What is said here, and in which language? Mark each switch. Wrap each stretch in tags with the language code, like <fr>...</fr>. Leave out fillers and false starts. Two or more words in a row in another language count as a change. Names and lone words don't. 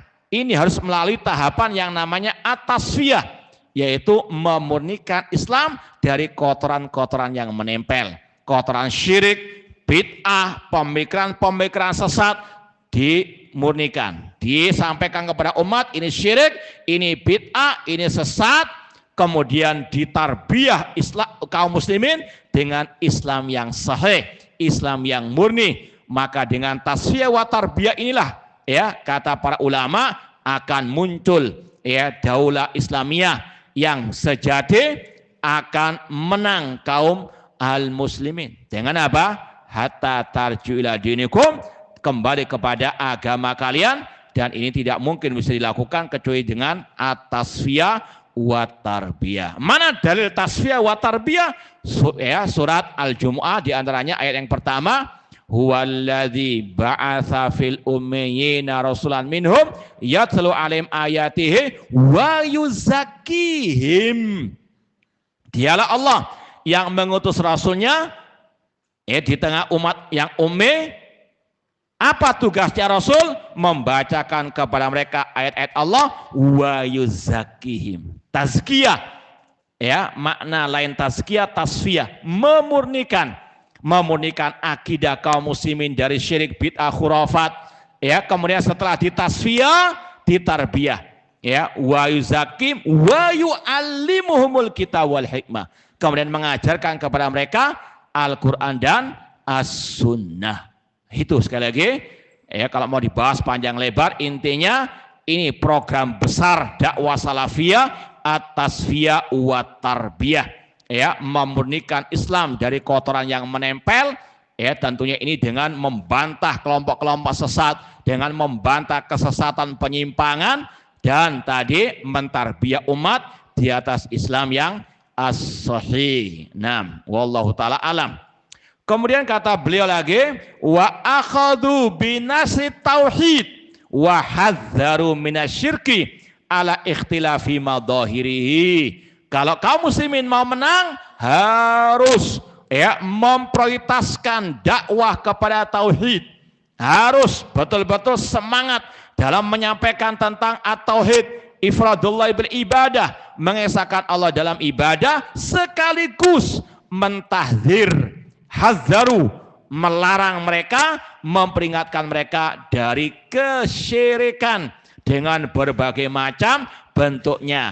<id>Ini harus melalui tahapan yang namanya at-tasfiyah, yaitu memurnikan Islam dari kotoran-kotoran yang menempel, kotoran syirik, bid'ah, pemikiran-pemikiran sesat dimurnikan, disampaikan kepada umat, ini syirik, ini bid'ah, ini sesat, kemudian ditarbiyah Islam kaum muslimin dengan Islam yang sahih, Islam yang murni. Maka dengan</id> <ar>التصفية والتربية</ar> <id>inilah, ya, kata para ulama, akan muncul, ya,</id> <ar>دولة إسلامية</ar> <id>yang sejati, akan menang kaum al-muslimin. Dengan apa?</id> <ar>حتى ترجعوا إلى دينكم,</ar> <id>kembali kepada agama kalian dan ini tidak mungkin bisa dilakukan kecuali dengan</id> <ar>التصفية والتربية.</ar> <id>Mana dalil</id> <ar>التصفية والتربية?</ar> <id>Surat Al-Jumu'ah di antaranya ayat yang pertama,</id> <ar>هو الذي بعث في الأميين رسولا منهم يتلو عليهم آياته ويزكيهم.</ar> <id>Dialah Allah yang mengutus rasulnya di tengah umat yang ummi. Apa tugasnya Rasul? Membacakan kepada mereka ayat-ayat Allah</id> <ar>ويزكيهم.</ar> <id>Tazkiyah, ya, makna lain tazkiyah, tasfiyah, memurnikan akidah kaum muslimin dari syirik, bid'ah, khurafat. Ya, kemudian setelah ditasfiyah, ditarbiyah.</id> <ar>Ya, ويزكيهم ويعلمهم الكتاب والحكمة.</ar> <id>Kemudian mengajarkan kepada mereka Al-Qur'an dan As-Sunnah. Itu sekali lagi, ya, kalau mau dibahas panjang lebar, intinya ini program besar dakwah salafiyah</id> <ar>التصفية والتربية,</ar> <id>ya, memurnikan Islam dari kotoran yang menempel, ya, tentunya ini dengan membantah kelompok-kelompok sesat, dengan membantah kesesatan penyimpangan, dan tadi mentarbiyah umat di atas Islam yang as-sahih. Nah,</id> <ar>والله تعالى أعلم.</ar> <id>Kemudian kata beliau lagi,</id> <ar>وأخذوا بالناس التوحيد وحذروا من الشرك على اختلاف مظاهره.</ar> <id>Kalau kaum muslimin mau menang, harus, ya, memprioritaskan dakwah kepada tauhid. Harus betul-betul semangat dalam menyampaikan tentang at-tauhid, ifradullah beribadah, mengesahkan Allah dalam ibadah, sekaligus mentahdzir, hazzaru, melarang mereka, memperingatkan mereka dari kesyirikan dengan berbagai macam bentuknya.</id>